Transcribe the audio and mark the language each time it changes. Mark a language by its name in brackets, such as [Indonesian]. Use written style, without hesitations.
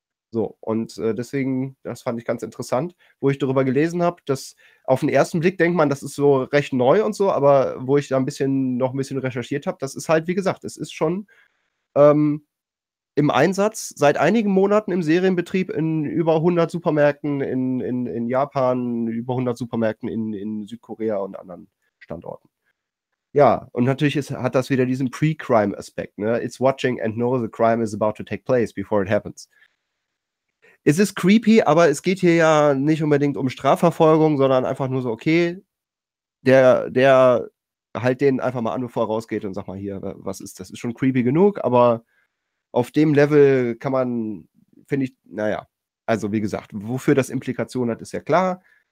[German] So, und deswegen, das fand ich ganz interessant, wo ich darüber gelesen habe, dass auf den ersten Blick denkt man, das ist so recht neu und so, aber wo ich da ein bisschen recherchiert habe, das ist halt, wie gesagt, es ist schon im Einsatz seit einigen Monaten im Serienbetrieb in über 100 Supermärkten in Japan, über 100 Supermärkten in Südkorea und anderen Standorten. Ja, und natürlich hat das wieder diesen Pre-Crime-Aspekt, ne? [English] It's watching and knows the crime is about to take place before it happens. [German] Es ist creepy, aber es geht hier ja nicht unbedingt um Strafverfolgung, sondern einfach nur so, okay, der halt den einfach mal an, bevor er rausgeht und sag mal hier, was ist das? Ist schon creepy genug, aber auf dem Level kann man, finde ich, naja, also wie gesagt, wofür das Implikationen hat, ist ja klar.